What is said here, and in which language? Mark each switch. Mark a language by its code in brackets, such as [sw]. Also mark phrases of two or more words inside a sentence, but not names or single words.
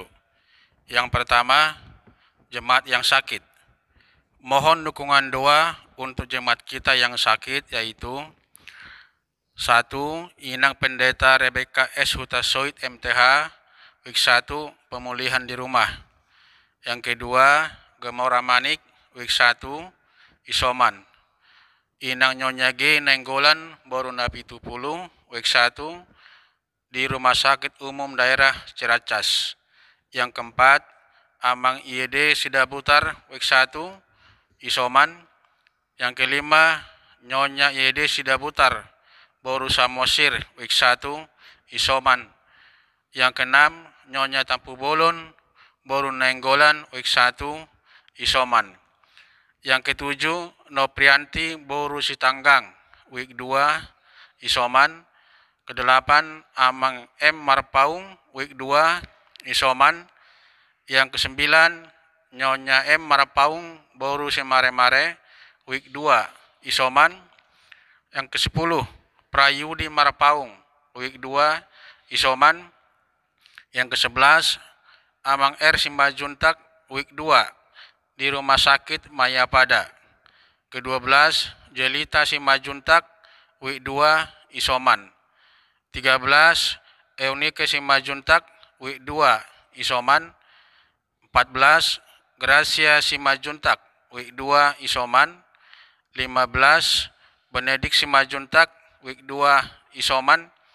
[id] Yang pertama, jemaat yang sakit. Mohon dukungan doa untuk jemaat kita yang sakit, yaitu 1. Inang Pendeta Rebecca S. Hutasoid MTH, week 1, pemulihan di rumah. Yang kedua, Gemora Manik, week 1, isoman. Inang Nyonya G. Nenggolan, baru napi 70, week 1, di Rumah Sakit Umum Daerah Ciracas. Yang keempat, Amang IED Sidabutar, week 1, isoman. Yang kelima, Nyonya IED Sidabutar, baru Samosir, week 1, isoman. Yang keenam, Nyonya Tampu Bolon, baru Nenggolan, week 1, isoman. Yang ketujuh, Noprianti Boru Sitanggang, week 2, isoman. Kedelapan, Amang M. Marpaung, week 2, isoman. Yang kesembilan, Nyonya M. Marpaung Boru Semare-Mare, week 2, isoman. Yang ke-10, Prayudi Marpaung, week 2, isoman. Yang ke-11, Amang R. Simbajuntak, week 2, di Rumah Sakit Mayapada. Ke-12, Jelita Simajuntak, week 2, isoman. 13, Eunike Simajuntak, week 2, isoman. 14, Gracia Simajuntak, week 2, isoman. 15, Benedik Simajuntak, week 2, isoman.